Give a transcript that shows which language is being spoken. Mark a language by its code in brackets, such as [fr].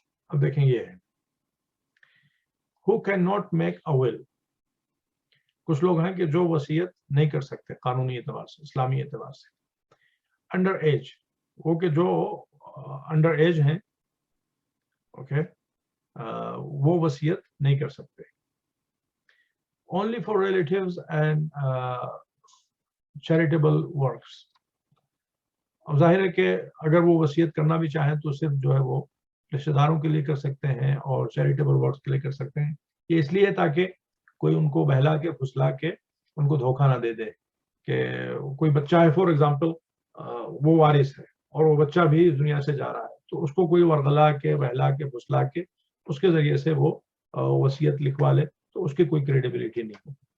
[ur] اب دیکھیں یہ ہے [en] who cannot make a will. [ur] کچھ لوگ ہیں کہ جو وصیت نہیں کر سکتے قانونی اعتبار سے, اسلامی اعتبار سے. [en] under age, [ur] وہ کہ جو انڈر ایج ہیں, اوکے, وہ وصیت نہیں کر سکتے. [en] only for relatives and charitable works. [ur] اب ظاہر ہے کہ اگر وہ وصیت کرنا بھی چاہیں تو صرف جو ہے وہ رشتہ داروں کے لیے کر سکتے ہیں اور چیریٹیبل ورکس کے لیے کر سکتے ہیں. یہ اس لیے تاکہ کوئی ان کو بہلا کے پھسلا کے ان کو دھوکہ نہ دے دے کہ کوئی بچہ ہے [en] for example, [ur] وہ وارث ہے اور وہ بچہ بھی اس دنیا سے جا رہا ہے, تو اس کو کوئی ورغلا کے بہلا کے پھسلا کے اس کے ذریعے سے وہ وصیت لکھوا لے تو اس کی کوئی کریڈیبلٹی نہیں ہوگی.